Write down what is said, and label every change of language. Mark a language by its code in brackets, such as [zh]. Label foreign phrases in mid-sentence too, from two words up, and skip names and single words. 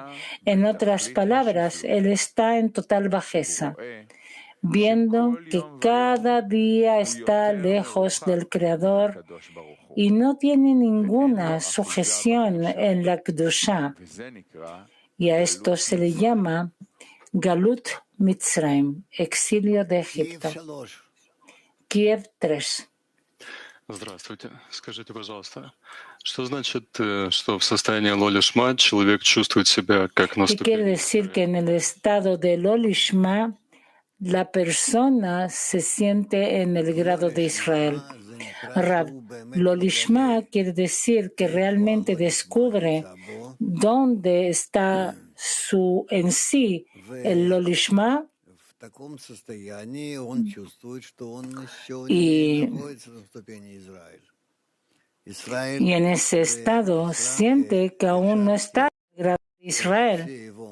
[es] En otras palabras, él está en total bajeza, viendo que cada día está lejos del Creador y no tiene ninguna sujeción en la Kedusha. Y a esto se le llama [he] גלות מצרים, [es] exilio de Egipto. Kiev 3. [ru] Здравствуйте. Скажите, пожалуйста, что значит, что в состоянии лолишма человек чувствует себя как на [es] ¿Qué quiere decir que en el estado del Olishma la persona se siente en el grado de Israel? Rab, Lolishma quiere decir que realmente descubre dónde está en sí el Lolishma y en ese estado siente que aún no está en el grado de Israel.